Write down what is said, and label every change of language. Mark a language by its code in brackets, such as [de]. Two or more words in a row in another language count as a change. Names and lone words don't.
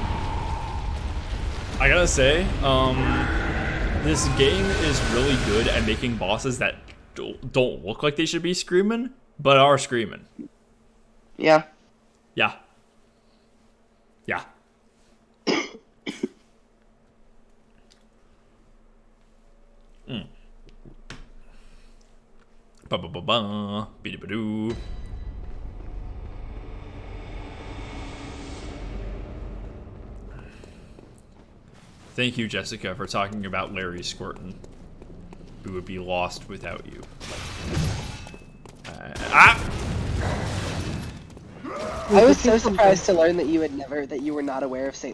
[en] I gotta say, this game is really good at making bosses that don't look like they should be screaming, but are screaming. Yeah. Yeah. Ba ba ba ba. Beady ba doo. Thank you, Jessica, for talking about Larry Squirtin. We would be lost without you. I was so surprised to learn that you were not aware of St.